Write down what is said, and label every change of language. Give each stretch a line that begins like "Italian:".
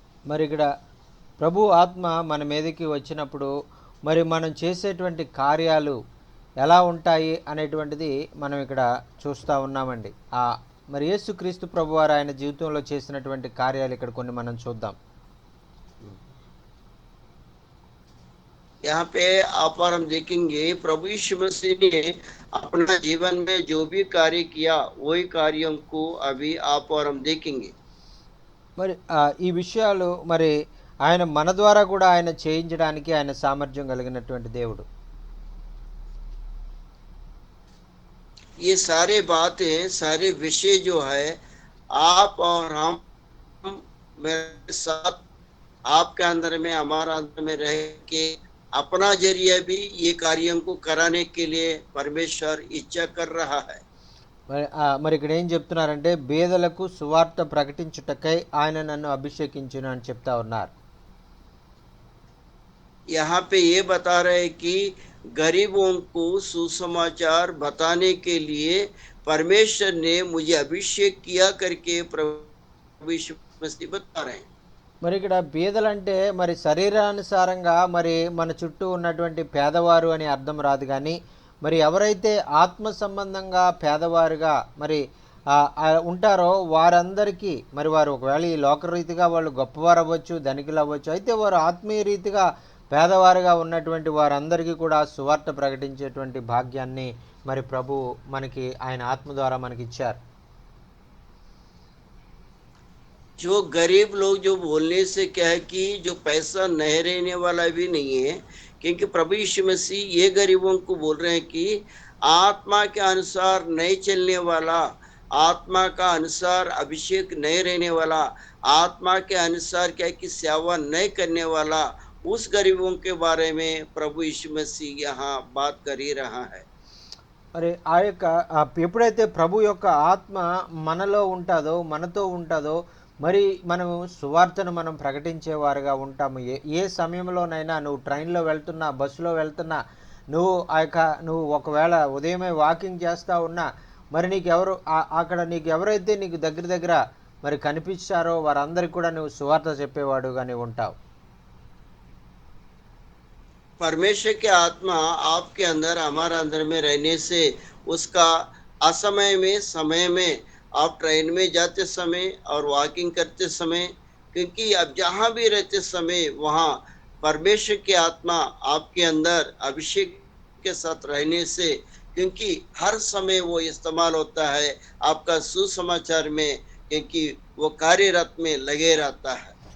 Telugu: మరి ఇక్కడ ప్రభు ఆత్మ మన మీదకి వచ్చినప్పుడు మరి మనం చేసేటువంటి కార్యాలు ఎలా ఉంటాయి అనేటువంటిది మనం ఇక్కడ చూస్తూ ఉన్నామండి. మరి యేసుక్రీస్తు ప్రభు వారు ఆయన జీవితంలో చేసినటువంటి కార్యాలు ఇక్కడ కొన్ని మనం చూద్దాం.
Hindi: यहाँ पे आप और हम देखेंगे प्रभु यीशु मसीह ने अपना जीवन में जो भी कार्य किया वही कार्यों को अभी आप और हम देखेंगे.
Telugu: మరి ఈ విషయాలు మరి ఆయన మన ద్వారా కూడా ఆయన చేయించడానికి ఆయన సామర్థ్యం కలిగినటువంటి దేవుడు.
Hindi: ये सारे बातें, सारे विषय जो है आप और हम मेरे साथ, आपके अंदर में, हमारा अंदर में रह के अपना जरिया भी ये कार्यों को कराने के लिए परमेश्वर इच्छा कर रहा है.
Telugu: మరి ఇక్కడ ఏం చెప్తున్నారంటే, బేదలకు సువార్త ప్రకటించుటకై ఆయన నన్ను అభిషేకించును అని చెప్తా ఉన్నారు.
Hindi: यहाँ पे ये बता रहे हैं कि गरीबों को सुसमाचार बताने के लिए परमेश्वर ने मुझे अभिषेक किया करके प्रभु प्रभु यीशु मसीह बता रहे हैं।
Telugu: మరి ఇక్కడ బీదలంటే మరి శరీరానుసారంగా మరి మన చుట్టూ ఉన్నటువంటి పేదవారు అని అర్థం రాదు కానీ మరి ఎవరైతే ఆత్మ సంబంధంగా పేదవారుగా మరి ఉంటారో వారందరికీ మరి వారు ఒకవేళ ఈ లోకరీతిగా వాళ్ళు గొప్పవారు అవ్వచ్చు, ధనికులు అవ్వచ్చు, అయితే వారు ఆత్మీయ రీతిగా పేదవారుగా ఉన్నటువంటి వారందరికీ కూడా సువార్త ప్రకటించేటువంటి భాగ్యాన్ని మరి ప్రభు మనకి ఆయన ఆత్మ ద్వారా మనకి ఇచ్చారు.
Hindi: जो गरीब लोग जो बोलने से क्या है कि जो पैसा नहीं रहने वाला भी नहीं है, क्योंकि प्रभु यीशु मसीह ये गरीबों को बोल रहे हैं कि आत्मा के अनुसार नहीं चलने वाला, आत्मा का अनुसार अभिषेक नहीं रहने वाला, आत्मा के अनुसार क्या है कि सेवा नहीं करने वाला, उस गरीबों के बारे में प्रभु यीशु मसीह यहाँ बात कर ही रहा है।
Telugu: మరి ఆ యొక్క ఎప్పుడైతే ప్రభు యొక్క ఆత్మ మనలో ఉంటుందో, మనతో ఉంటుందో, మరి మనం సువార్తను మనం ప్రకటించేవారుగా ఉంటాము. ఏ సమయంలోనైనా నువ్వు ట్రైన్లో వెళ్తున్నా, బస్సులో వెళ్తున్నా, నువ్వు ఒకవేళ ఉదయమే వాకింగ్ చేస్తూ ఉన్నా, మరి అక్కడ నీకు ఎవరైతే నీకు దగ్గర మరి కనిపించారో వారందరికీ కూడా నువ్వు సువార్త చెప్పేవాడుగానే ఉంటావు.
Hindi: परमेश्वर की आत्मा आपके अंदर, हमारा अंदर में रहने से उसका असमय में, समय में, आप ट्रेन में जाते समय और वॉकिंग करते समय, क्योंकि अब जहाँ भी रहते समय वहाँ परमेश्वर की आत्मा आपके अंदर अभिषेक के साथ रहने से, क्योंकि हर समय वो इस्तेमाल होता है आपका सुसमाचार में, क्योंकि वो कार्यरत में लगे रहता है।